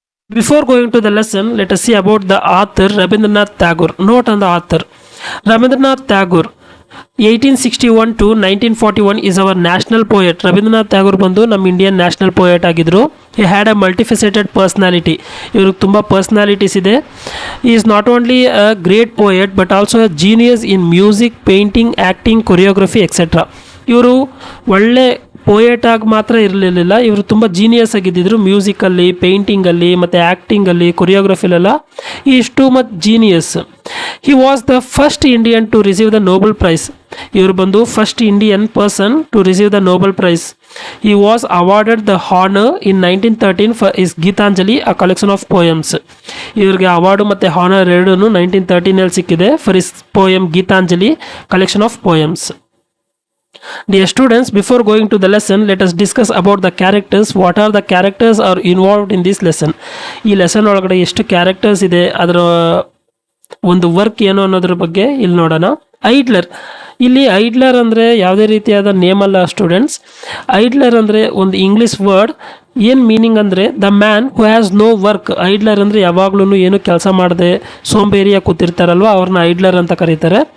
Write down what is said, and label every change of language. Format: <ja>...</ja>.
<en>Before going to the lesson, let us see about the author Rabindranath Tagore. Note on the author. Rabindranath Tagore 1861 to 1941 is our national poet.</en> <kn>Rabindranath Tagore ಬಂದು ನಮ್ಮ Indian national poet ಆಗಿದ್ರು.</kn> <en>He had a multifaceted personality.</en> <kn>ಇವ್ರಿಗೆ ತುಂಬ personalities ಇದೆ.</kn> <en>He is not only a great poet but also a genius in music, painting, acting, choreography, etc.</en> <kn>ಇವರು ಒಳ್ಳೆ poet ಆಗಿ ಮಾತ್ರ ಇರಲಿಲ್ಲ, ಇವರು ತುಂಬ ಜೀನಿಯಸ್ ಆಗಿದ್ದಿದ್ರು. ಮ್ಯೂಸಿಕಲ್ಲಿ, ಪೇಂಟಿಂಗಲ್ಲಿ ಮತ್ತು ಆ್ಯಕ್ಟಿಂಗಲ್ಲಿ, ಕೊರಿಯೋಗ್ರಫಿಲೆಲ್ಲ</kn> <en>ಈ is too much genius. He was the first Indian to receive the Nobel prize.</en> <kn>ಇವರು ಬಂದು</kn> <en>First Indian person to receive the Nobel prize. He was awarded the honour in 1913 for his Gitanjali, a collection of poems.</en> <kn>ಇವ್ರಿಗೆ award ಮತ್ತು honour ಎರಡೂ 1913 ಸಿಕ್ಕಿದೆ</kn> <en>For his poem Gitanjali, collection of poems. Dear students, before going to the lesson, let us discuss about the characters. What are the characters are involved in this lesson?</en> <kn>ಈ lesson ಒಳಗಡೆ ಎಷ್ಟು characters ಇದೆ, ಅದರ ಒಂದು work ಏನು ಅನ್ನೋದ್ರ ಬಗ್ಗೆ ಇಲ್ಲಿ ನೋಡೋಣ. ಐಡ್ಲರ್. ಇಲ್ಲಿ ಐಡ್ಲರ್ ಅಂದರೆ ಯಾವುದೇ ರೀತಿಯಾದ ನೇಮ್ ಅಲ್ಲ ಸ್ಟೂಡೆಂಟ್ಸ್. ಐಡ್ಲರ್ ಅಂದರೆ ಒಂದು ಇಂಗ್ಲೀಷ್ ವರ್ಡ್. ಏನು ಮೀನಿಂಗ್ ಅಂದರೆ</kn> <en>The man who has no work.</en> <kn>ಐಡ್ಲರ್ ಅಂದರೆ ಯಾವಾಗ್ಲೂ ಏನು ಕೆಲಸ ಮಾಡದೆ ಸೋಂಬೇರಿಯಾಗಿ ಕೂತಿರ್ತಾರಲ್ವ, ಅವ್ರನ್ನ ಐಡ್ಲರ್ ಅಂತ ಕರೀತಾರೆ.</kn>